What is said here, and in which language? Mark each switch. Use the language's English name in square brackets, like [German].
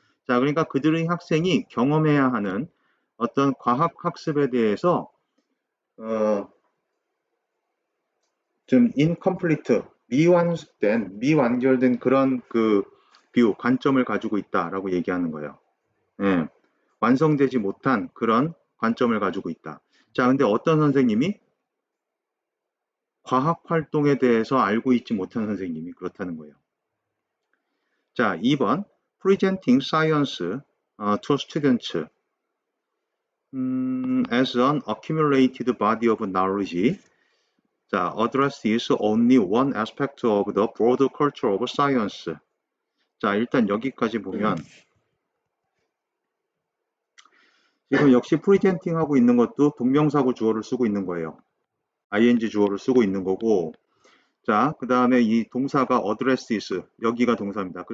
[Korean] 자, 그러니까 그들의 학생이 경험해야 하는 어떤 과학 학습에 대해서 어, 좀 incomplete, 미완결된 그런 그 뷰, 관점을 가지고 있다라고 얘기하는 거예요. 예, 완성되지 못한 그런 관점을 가지고 있다. 자, 근데 어떤 선생님이 과학 활동에 대해서 알고 있지 못한 선생님이 그렇다는 거예요. [English] 자, 2번 presenting science to students as an accumulated body of knowledge. 자, addresses only one aspect of the broad culture of science. [Korean] 자, 일단 여기까지 보면 지금 역시 프리젠팅 하고 있는 것도 동명사구 주어를 쓰고 있는 거예요. ing 주어를 쓰고 있는 거고, 자, 그 다음에 이 동사가 addresses, 여기가 동사입니다.